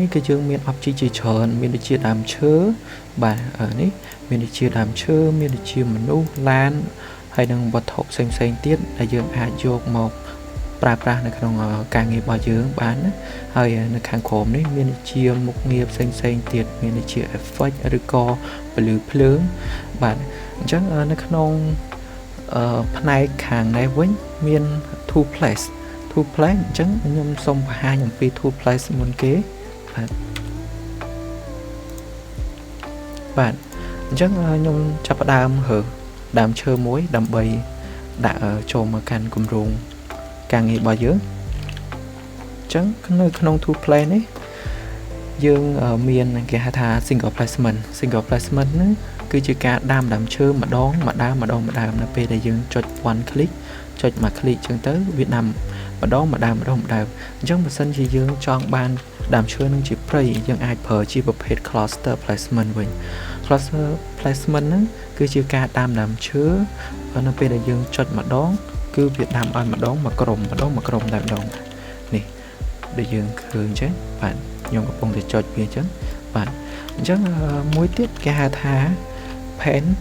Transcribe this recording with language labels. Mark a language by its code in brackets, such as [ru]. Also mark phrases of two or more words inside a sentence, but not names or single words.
[km] គឺយើងមាន object ជាច្រើនមានដូចជាដើមឈើបាទនេះមានដូចជាដើមឈើមានដូចជាមនុស្សឡានហើយនិងវត្ថុផ្សេងៗទៀតដែលយើងអាចយកមកប្រើប្រាស់នៅក្នុងការងាររបស់យើងបានណាហើយនៅខាងក្រោមនេះមានដូចជាមុខងារផ្សេងៗទៀតមានដូចជា effect ឬក៏ពលឺភ្លើងបាទអញ្ចឹងនៅក្នុងផ្នែកខាងនេះវិញមាន [en] two place [km] អញ្ចឹងខ្ញុំសូមបង្ហាញអំពី [en] two place [km] មុនគេ បាទអញ្ចឹងខ្ញុំចាប់ផ្ដើមរើសដើមឈើមួយដើម្បីដាក់ចូលមកកាន់គម្រោងការងាររបស់យើងអញ្ចឹងនៅក្នុង [en] two place [km] នេះយើង មានគេហៅថា [en] single placement [km] ហ្នឹងគឺជាការដាំដើមឈើម្ដងនៅពេលដែលយើងចុច [en] one click [km] ចុចមួយ click ចឹងទៅ វាដាំម្ដងអញ្ចឹងបើសិនជាយើងចង់បានដើមឈើនឹងជាព្រៃយើងអាចប្រើជាប្រភេទ [en] cluster placement [km] វិញ [en] cluster placement [km] ហ្នឹងគឺជាការដាំដើមឈើនៅពេលដែលយើងចុចម្ដងគឺវាដាំឲ្យម្ដងមួយក្រុមតែម្ដងនេះដែលយើងឃើញចឹងបាទខ្ញុំកំពុងតែចុចវាចឹងបាទអញ្ចឹងមួយទៀតគេហៅថា pen